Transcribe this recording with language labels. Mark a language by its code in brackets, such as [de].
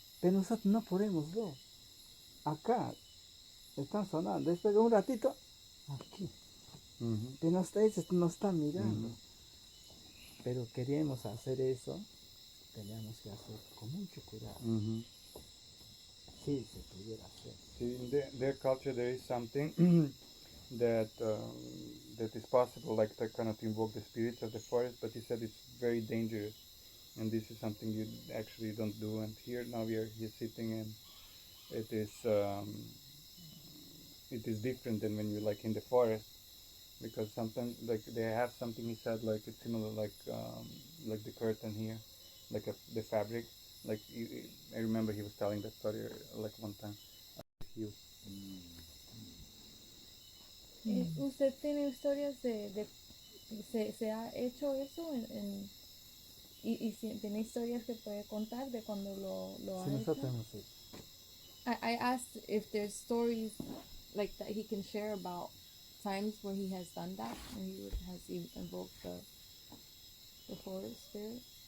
[es] Pero nosotros no podemos ver. Acá están sonando, después de un ratito, aquí. Pero nos están mirando. Pero queríamos hacer eso, teníamos que hacer con mucho cuidado. Sí, se pudiera hacer. [en] See, in their culture there is something that is possible, like to kind of invoke the spirits of the forest, but he said it's very dangerous, and this is something you actually don't do. And here now we are here sitting, and it is different than when you're like in the forest, because sometimes like they have something, he said, like it's similar like the curtain here, like the fabric, like I remember he was telling that story like one time. [es] ¿Usted tiene historias se ha hecho eso y si tiene historias que puede contar de cuando lo ha Sí, nosotros hecho? hemos hecho. [en] I asked if there's stories like that he can share about times where he has done that, where he has invoked the forest spirit.